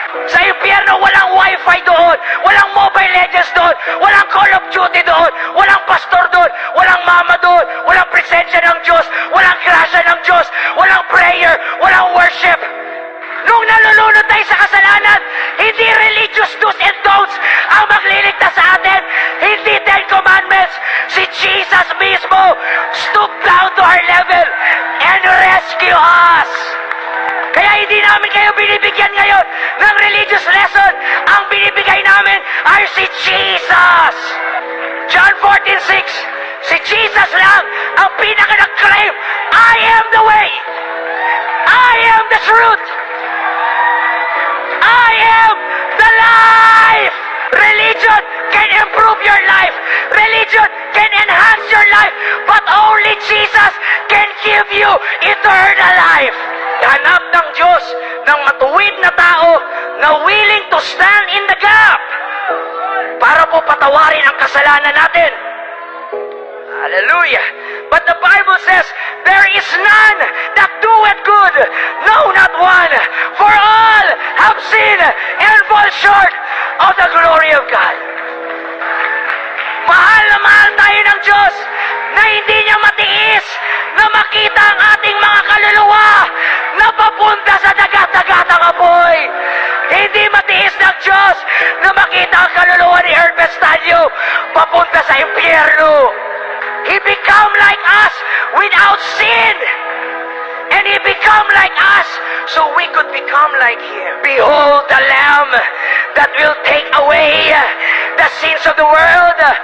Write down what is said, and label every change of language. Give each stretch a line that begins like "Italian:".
Filipino: Sa impyerno, walang wifi doon, walang Mobile Legends doon, walang Call of Duty doon, walang pastor doon, walang mama doon, walang presensya ng Diyos, walang grasya ng Diyos, walang prayer, walang worship. Nung nalulunod tayo sa kasalanan, hindi
English: religious do's and don'ts
Filipino: ang magliligtas sa atin. Hindi Ten Commandments. Si Jesus mismo
English: stoop down to our level and rescue us.
Filipino: Kaya hindi namin kayo binibigyan ngayon ng religious lesson. Ang binibigay namin ay si Jesus. John 14:6. Si Jesus lang ang pinaka-nag-claim,
English: I am the way. I am the truth. I am the life! Religion can improve your life. Religion can enhance your life. But only Jesus can give you eternal life.
Filipino: Hanap ng Diyos ng matuwid na tao na
English: willing to stand in the gap
Filipino: para po patawarin ang kasalanan natin.
English: Hallelujah. But the Bible says, there is none that doeth good, no, not one. For all have sinned and fall short of the glory of God.
Filipino: Mahal na mahal tayo ng Diyos na hindi niya matiis na makita ang ating mga kaluluwa na papunta sa dagat-dagatang apoy. Hindi matiis ng Diyos na makita ang kaluluwa ni Herbert Stanley papunta sa impyerno.
English: He become like us without sin. And He become like us so we could become like Him. Behold the Lamb that will take away the sins of the world.